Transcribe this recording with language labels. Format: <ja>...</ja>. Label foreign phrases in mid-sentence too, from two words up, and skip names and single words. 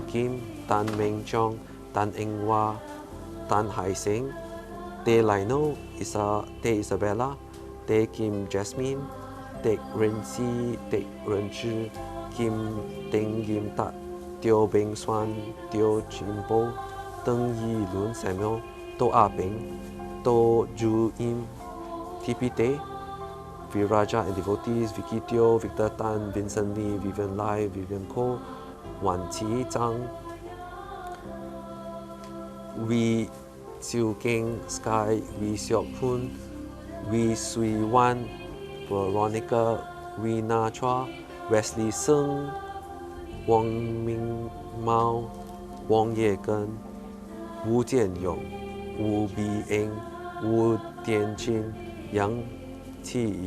<en>Kim, Tan Meng Chong, Tan Eng Hua, Tan Hai Seng, Te Lino, Te Isabella, Te Kim Jasmine, Te Ren Si, Te Ren Chi, Kim Deng Yim Tat, Teo Beng Xuan, Teo Jin Po, Deng Yi Lun Samuel, To A Beng, To Ju Im, TP Te, Viraja and devotees, Vicky Teo, Victor Tan, Vincent Lee, Vivian Lai, Vivian Ko, Wan Qi Zhang, Wee Xiu Keng, Sky, Wee Seok Hun, Wee Sui Wan, Veronica, Wee Na Chua, Wesley Sung, Wang Ming Mao, Wang Ye Gen, Wu Jianyong, Wu Bi Eng, Wu Dianjin, Yang Qi</en>